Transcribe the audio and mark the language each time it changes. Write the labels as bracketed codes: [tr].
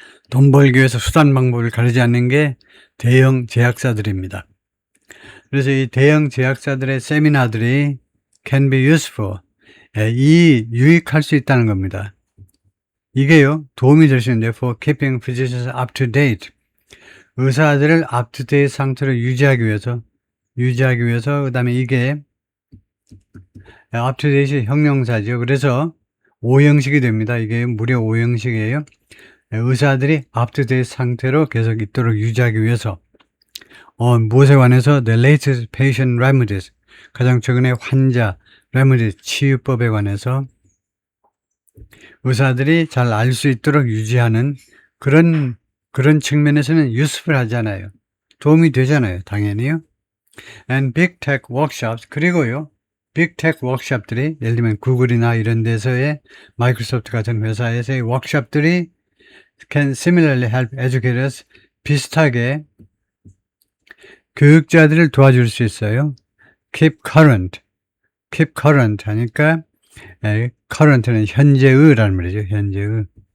[ko] 돈 벌기 위해서 수단 방법을 가리지 않는 게 대형 제약사들입니다. 그래서 이 대형 제약사들의 세미나들이 [en] can be useful. [ko] 유익할 수 있다는 겁니다. 이게요 도움이 될 수 있는데 [en] for keeping physicians up to date. [ko] 의사들을 [en] up to date [ko] 상태로 유지하기 위해서 그 다음에 이게 up to date이 형용사죠. 그래서 5형식이 됩니다. 이게 무려 5형식이에요. 의사들이 up to date 상태로 계속 있도록 유지하기 위해서 무엇에 관해서 [en] the latest patient remedies [ko] 가장 최근의 환자 remedies 치유법에 관해서 의사들이 잘 알 수 있도록 유지하는 그런 측면에서는 useful 하잖아요. 도움이 되잖아요. 당연히요. [en] And big tech workshops [ko] 그리고요. 빅 테크 워크숍들이 예를 들면 구글이나 이런 데서의 마이크로소프트 같은 회사에서의 워크숍들이 [en] can similarly help educators [ko] 비슷하게 교육자들을 도와줄 수 있어요. [en] keep current [ko] 하니까 current는 현재의라는 말이죠. 현재의.